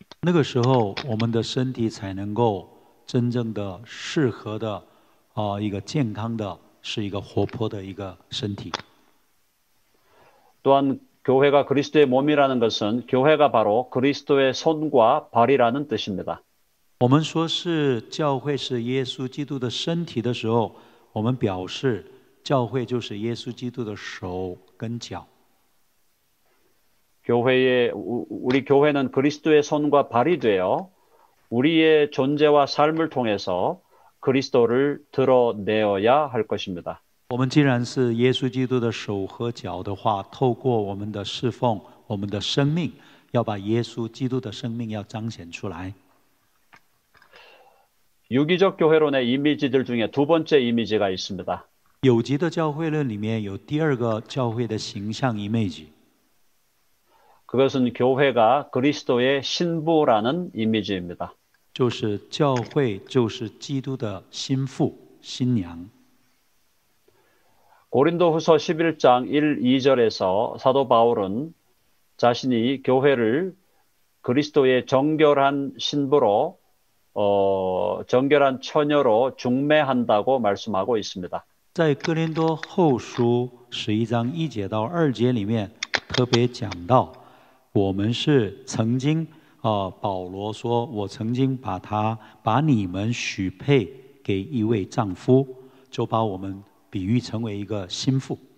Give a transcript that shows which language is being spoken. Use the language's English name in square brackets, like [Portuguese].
[Chinese] 那个时候，我们的身体才能够真正的适合的，一个健康的，是一个活泼的一个身体。 [Korean] 또한 교회가 그리스도의 몸이라는 것은 교회가 바로 그리스도의 손과 발이라는 뜻입니다. [Chinese] 我们说是教会是耶稣基督的身体的时候，我们表示教会就是耶稣基督的手跟脚。 [Korean] 우리 교회는 그리스도의 손과 발이 되어 우리의 존재와 삶을 통해서 그리스도를 드러내어야 할 것입니다. [Chinese] 我们既然是耶稣基督的手和脚的话，透过我们的侍奉，我们的生命，要把耶稣基督的生命要彰显出来。 [Korean] 유기적 교회론의 이미지들 중에 두 번째 이미지가 있습니다. [Chinese] 有机的教会论里面有第二个教会的形象 image， [Korean] 그것은 교회가 그리스도의 신부라는 이미지입니다. [Chinese] 就是教会就是基督的心腹、新娘。 [Korean] 고린도후서 11장 1, 2절에서 사도 바울은 자신이 교회를 그리스도의 정결한 신부로 정결한 처녀로 중매한다고 말씀하고 있습니다. [Chinese] 在哥林多后书11章1节到2节里面特别讲到，我们是曾经保罗说，我曾经把你们许配给一位丈夫，就把我们比喻成为一个心腹。